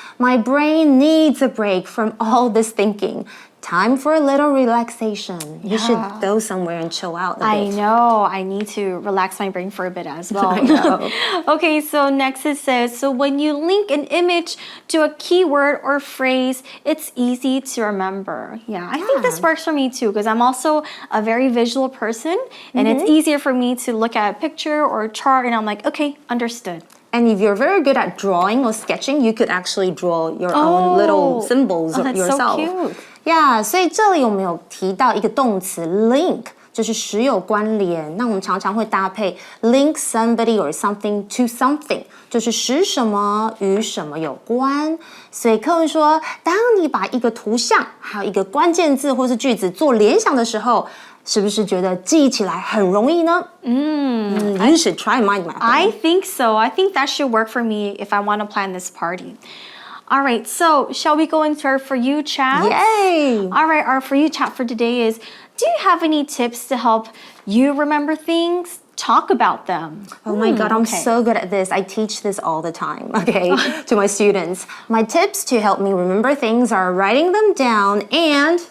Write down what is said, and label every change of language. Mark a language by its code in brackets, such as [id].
[en] My brain needs a break from all this thinking. Time for a little relaxation. You should go somewhere and chill out a bit. I know. I need to relax my brain for a bit as well. I know. Okay, so next it says, so when you link an image to a keyword or phrase, it's easy to remember. Yeah, I think this works for me too because I'm also a very visual person and it's easier for me to look at a picture or a chart and I'm like, okay, understood. And if you're very good at drawing or sketching, you could actually draw your own little symbols of that's yourself. So cute. [zh] Yeah, 所以这里我们有提到一个动词 link， 就是使有关联。那我们常常会搭配 [en] link somebody or something to something， [zh] 就是使什么与什么有关。所以课文说，当你把一个图像还有一个关键字或是句子做联想的时候，是不是觉得记起来很容易呢？ [en] You should try mind mapping. I think so. I think that should work for me if I want to plan this party. All right, so shall we go into our For You chat? Yay! All right, our For You chat for today is, do you have any tips to help you remember things? Talk about them. Oh my God, I'm so good at this. I teach this all the time, to my students. My tips to help me remember things are writing them down and